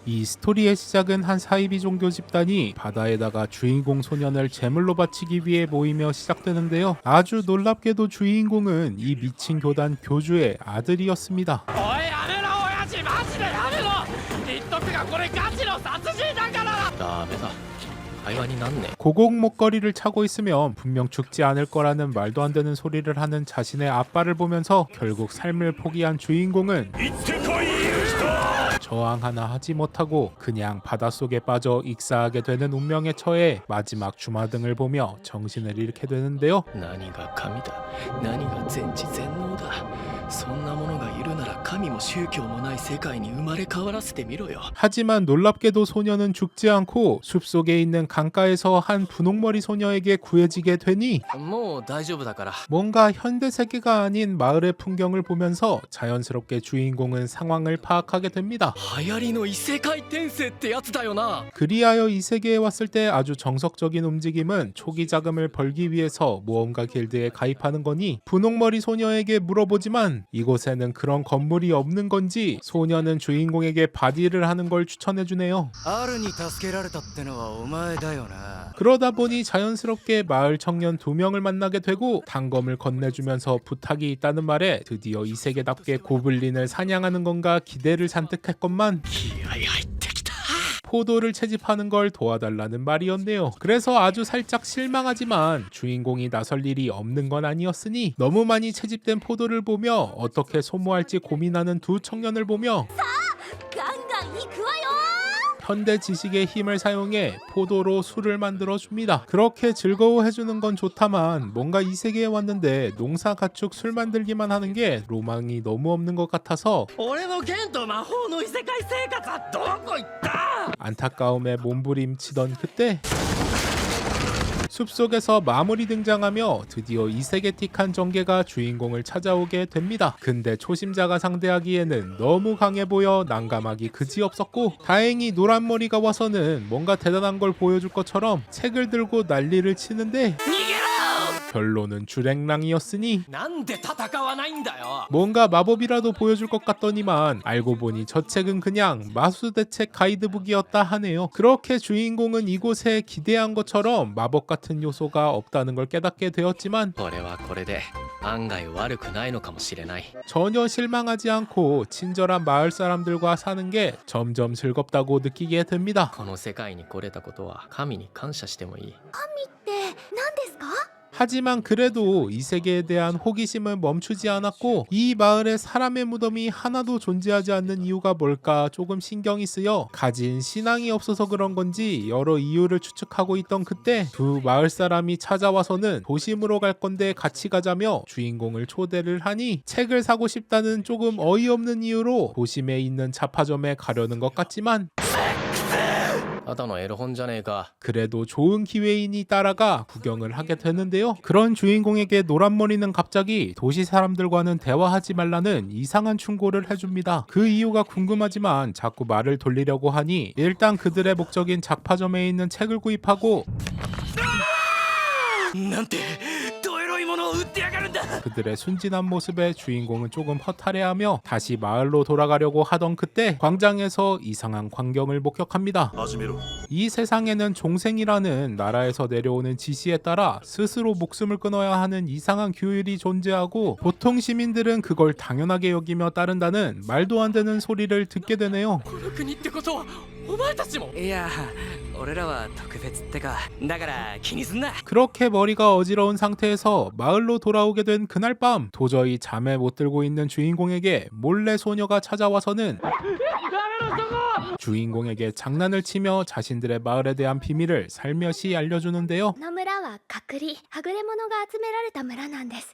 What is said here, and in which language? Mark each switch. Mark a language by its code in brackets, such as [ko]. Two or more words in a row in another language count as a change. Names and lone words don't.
[ko] 이 스토리의 시작은 한 사이비 종교 집단이 바다에다가 주인공 소년을 제물로 바치기 위해 모이며 시작되는데요. 아주 놀랍게도 주인공은 이 미친 교단 교주의 아들이었습니다. [ja] おいやめろ親父マジでやめろ言っとくがこれガチの殺人だからダメだ会話になんね [ko] 고곡 목걸이를 차고 있으면 분명 죽지 않을 거라는 말도 안 되는 소리를 하는 자신의 아빠를 보면서 결국 삶을 포기한 주인공은 저항 하나 하지 못하고 그냥 바닷속에 빠져 익사하게 되는 운명에 처해 마지막 주마등을 보며 정신을 잃게 되는데요. [ja] 何が神だ何が全知全能だそんなものがいるなら神も宗教もない世界に生まれ変わらせてみろよ [ko] 하지만 놀랍게도 소녀는 죽지 않고 숲속에 있는 강가에서 한 분홍머리 소녀에게 구해지게 되니 [ja] もう大丈夫だから [ko] 뭔가 현대 세계가 아닌 마을의 풍경을 보면서 자연스럽게 주인공은 상황을 파악하게 됩니다. [ja] 流行りの異世界転生ってやつだよな [ko] 그리하여 이 세계에 왔을 때 아주 정석적인 움직임은 초기 자금을 벌기 위해서 모험가 길드에 가입하는 거니 분홍머리 소녀에게 물어보지만 이곳에는 그런 건물이 없는 건지 소녀는 주인공에게 바디를 하는 걸 추천해주네요. [ja] アルに助けられたってのはお前だよな [ko] 그러다 보니 자연스럽게 마을 청년 2명을 만나게 되고 단검을 건네주면서 부탁이 있다는 말에 드디어 이 세계답게 고블린을 사냥하는 건가 기대를 잔뜩 했건만 [ja] 気合入ってきた [ko] 포도를 채집하는 걸 도와달라는 말이었네요. 그래서 아주 살짝 실망하지만 주인공이 나설 일이 없는 건 아니었으니 너무 많이 채집된 포도를 보며 어떻게 소모할지 고민하는 두 청년을 보며 [ja] ガンガン行くわよ [ko] 현대 지식의 힘을 사용해 포도로 술을 만들어 줍니다. 그렇게 즐거워해주는 건 좋다만 뭔가 이 세계에 왔는데 농사 가축 술 만들기만 하는 게 로망이 너무 없는 것 같아서 [ja] 俺の剣と魔法の異世界生活はどこ行った [ko] 안타까움에 몸부림치던 그때 숲속에서 마물이 등장하며 드디어 이세계틱한 전개가 주인공을 찾아오게 됩니다. 근데 초심자가 상대하기에는 너무 강해 보여 난감하기 그지없었고 다행히 노란머리가 와서는 뭔가 대단한 걸 보여줄 것처럼 책을 들고 난리를 치는데 [ja] 逃げろ [ko] 결론은 주랭랑이었으니 [ja] なんで戦わないんだよ [ko] 뭔가 마법이라도 보여줄 것 같더니만 알고 보니 저 책은 그냥 마수대책 가이드북이었다 하네요. 그렇게 주인공은 이곳에 기대한 것처럼 마법 같은 요소가 없다는 걸 깨닫게 되었지만 [ja] これはこれで案外悪くないのかもしれない [ko] 전혀 실망하지 않고 친절한 마을 사람들과 사는 게 점점 즐겁다고 느끼게 됩니다. [ja] この世界に来れたことは神に感謝してもいいって何ですか [ko] 하지만 그래도 이 세계에 대한 호기심은 멈추지 않았고 이 마을에 사람의 무덤이 하나도 존재하지 않는 이유가 뭘까 조금 신경이 쓰여 가진 신앙이 없어서 그런 건지 여러 이유를 추측하고 있던 그때 두 마을 사람이 찾아와서는 도심으로 갈 건데 같이 가자며 주인공을 초대를 하니 책을 사고 싶다는 조금 어이없는 이유로 도심에 있는 잡화점에 가려는 것 같지만 [ja] ただのエロ本じゃねえか [ko] 그래도 좋은 기회인이 따라가 구경을 하게 되는데요. 그런 주인공에게 노란머리는 갑자기 도시 사람들과는 대화하지 말라는 이상한 충고를 해줍니다. 그 이유가 궁금하지만 자꾸 말을 돌리려고 하니 일단 그들의 목적인 작파점에 있는 책을 구입하고 [ja] なんてどエロいものを売ってやがるんだ [ko] 그들의 순진한 모습에 주인공은 조금 허탈해하며 다시 마을로 돌아가려고 하던 그때 광장에서 이상한 광경을 목격합니다. 이 세상에는 종생이라는 나라에서 내려오는 지시에 따라 스스로 목숨을 끊어야 하는 이상한 규율이 존재하고 보통 시민들은 그걸 당연하게 여기며 따른다는 말도 안 되는 소리를 듣게 되네요. [ja] この国ってことはお前たちもいや俺らは特別ってかだから気にすんな [ko] 그렇게 머리가 어지러운 상태에서 마을로 돌아오게 된 그날 밤 도저히 잠에 못 들고 있는 주인공에게 몰래 소녀가 찾아와서는 주인공에게 장난을 치며 자신들의 마을에 대한 비밀을 살며시 알려주는데요. [ja] この村は隔離はぐれ者が集められた村なんです